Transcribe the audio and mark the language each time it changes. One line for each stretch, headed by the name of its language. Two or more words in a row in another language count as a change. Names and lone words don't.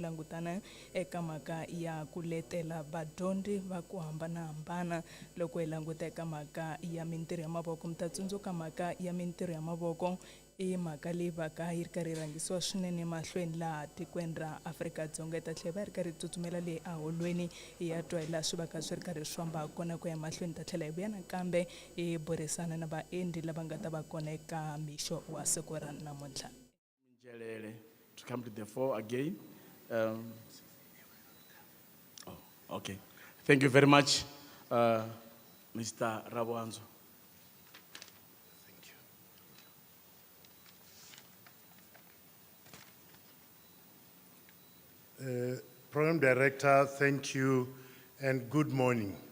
Tsonga: langutana eka mhaka ya ku letela vadyondzi va ku hambanahambana loko hi languta eka mhaka ya mintirho ya mavoko mi ta tsundzuka mhaka ya mintirho ya mavoko i mhaka leyi va ka yi ri karhi yi rhangisiwa swinene mahlweni laha tikweni ra Afrika-Dzonga hi ta tlhela va yi ri karhi yi tsutsumela leyi aholweni hi ya twa hi laha swi va ka swi ri karhi swi famba kona ku ya mahlweni ta tlhela hi vuya nakambe hi burisana na vaendli lava nga ta va kona eka mixo wa siku ra namuntlha.
English: To come to the fore again. Okay. Thank you very much, Mr. Rabuanzo. Program Director, thank you and good morning.